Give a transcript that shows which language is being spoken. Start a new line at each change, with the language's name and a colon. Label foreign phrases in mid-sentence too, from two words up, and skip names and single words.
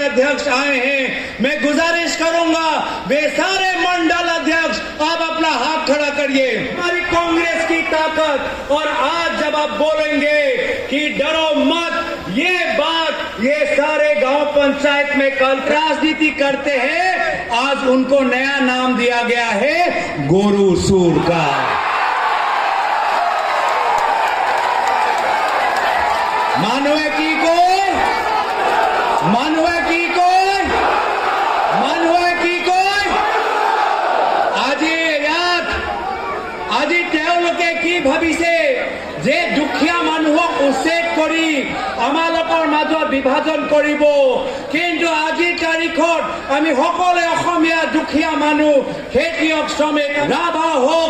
Hindi: अध्यक्ष आए हैं मैं गुजारिश करूंगा वे सारे मंडल अध्यक्ष आप अपना हाथ खड़ा करिए हमारी कांग्रेस की ताकत और आज जब आप बोलेंगे कि डरो मत ये बात ये सारे गांव पंचायत में कल राजनीति करते हैं आज उनको नया नाम दिया गया है गोरू सूर का
Assamese: মানুহে কি কয় আজি তেওঁলোকে কি ভাবিছে যে দুখীয়া মানুহক উচ্ছেদ কৰি আমালোকৰ মাজত বিভাজন কৰিব কিন্তু আজিৰ তাৰিখত আমি সকলো অসমীয়া দুখীয়া মানুহ খেতিয়ক শ্ৰমিক ৰাভা হওক